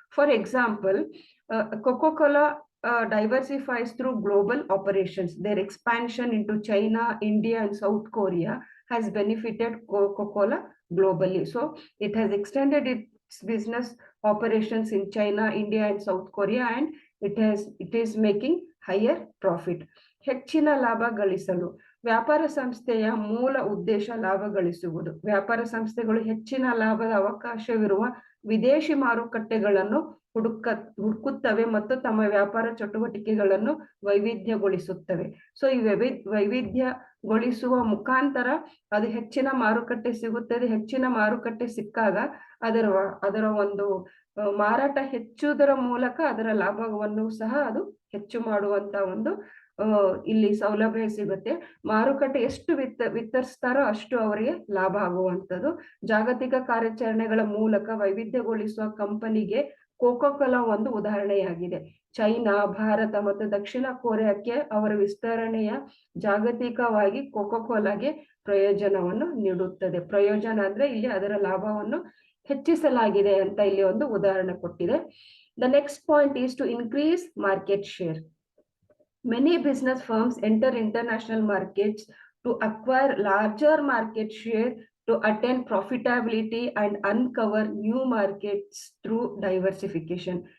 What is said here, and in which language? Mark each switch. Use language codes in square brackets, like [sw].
[en] For example, Coca-Cola diversifies through global operations. Their expansion into China, India, and South Korea has benefited Coca-Cola globally. So it has extended its business operations in China, India, and South Korea, and it is making higher profit. [kn] ಹೆಚ್ಚಿನ ಲಾಭ ಗಳಿಸಲು ವ್ಯಾಪಾರ ಸಂಸ್ಥೆಯ ಮೂಲ ಉದ್ದೇಶ ಲಾಭ ಗಳಿಸುವುದು. ವ್ಯಾಪಾರ ಸಂಸ್ಥೆಗಳು ಹೆಚ್ಚಿನ ಲಾಭದ ಅವಕಾಶವಿರುವ ವಿದೇಶಿ ಮಾರುಕಟ್ಟೆಗಳನ್ನು ಹುಡುಕುತ್ತವೆ ಮತ್ತು ತಮ್ಮ ವ್ಯಾಪಾರ ಚಟುವಟಿಕೆಗಳನ್ನು ವೈವಿಧ್ಯಗೊಳಿಸುತ್ತವೆ. ಸೊ ಈ ವೈವಿಧ್ಯಗೊಳಿಸುವ ಮುಖಾಂತರ ಅದು ಹೆಚ್ಚಿನ ಮಾರುಕಟ್ಟೆ ಸಿಗುತ್ತದೆ. ಹೆಚ್ಚಿನ ಮಾರುಕಟ್ಟೆ ಸಿಕ್ಕಾಗ ಅದರ ಒಂದು ಮಾರಾಟ ಹೆಚ್ಚುವುದರ ಮೂಲಕ ಅದರ ಲಾಭವನ್ನು ಸಹ ಅದು ಹೆಚ್ಚು ಮಾಡುವಂತ ಒಂದು ಇಲ್ಲಿ ಸೌಲಭ್ಯ ಸಿಗುತ್ತೆ. ಮಾರುಕಟ್ಟೆ ಎಷ್ಟು ವಿತರಿಸ್ತಾರೋ ಅಷ್ಟು ಅವರಿಗೆ ಲಾಭ ಆಗುವಂಥದ್ದು. ಜಾಗತಿಕ ಕಾರ್ಯಾಚರಣೆಗಳ ಮೂಲಕ ವೈವಿಧ್ಯಗೊಳಿಸುವ ಕಂಪನಿಗೆ ಕೋಕಾ-ಕೋಲಾ ಒಂದು ಉದಾಹರಣೆಯಾಗಿದೆ. ಚೈನಾ, ಭಾರತ ಮತ್ತು ದಕ್ಷಿಣ ಕೊರಿಯಾಕ್ಕೆ ಅವರ ವಿಸ್ತರಣೆಯ ಜಾಗತಿಕವಾಗಿ ಕೋಕಾ-ಕೋಲಾಗೆ ಪ್ರಯೋಜನವನ್ನು ನೀಡುತ್ತದೆ. ಪ್ರಯೋಜನ ಅಂದ್ರೆ ಇಲ್ಲಿ ಅದರ ಲಾಭವನ್ನು ಹೆಚ್ಚಿಸಲಾಗಿದೆ ಅಂತ ಇಲ್ಲಿ ಒಂದು ಉದಾಹರಣೆ ಕೊಟ್ಟಿದೆ. [en] The next point is to increase market share. Many business firms enter international markets to acquire larger market share, to attain profitability and uncover new markets through diversification.